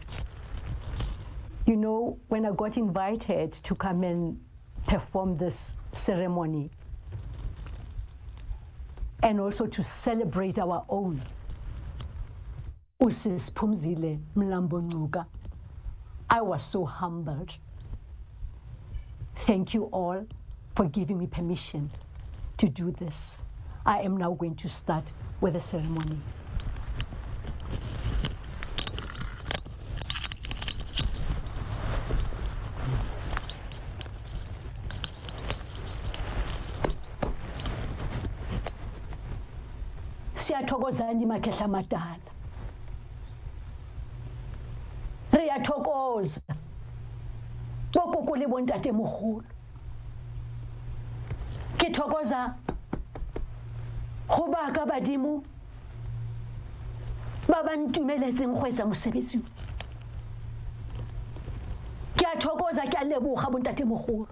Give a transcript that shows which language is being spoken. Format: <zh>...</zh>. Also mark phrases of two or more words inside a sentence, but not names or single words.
<en>You know, when I got invited to come and perform this ceremony and also to celebrate our own Usis Phumzile Mlambo-Ngcuka, I was so humbled. Thank you all for giving me permission to do this. I am now going to start with the ceremony.</en> <zu>Siyathokozani makhetla madala.</zu> <ve>Riyathokoza.</ve> <st>Bokokole bontate mogolo. Ke thokoza go ba ka badimo ba ba ntumeletseng go etsa mosebetsi. Ke a thokoza ke a leboga bontate mogolo.</st>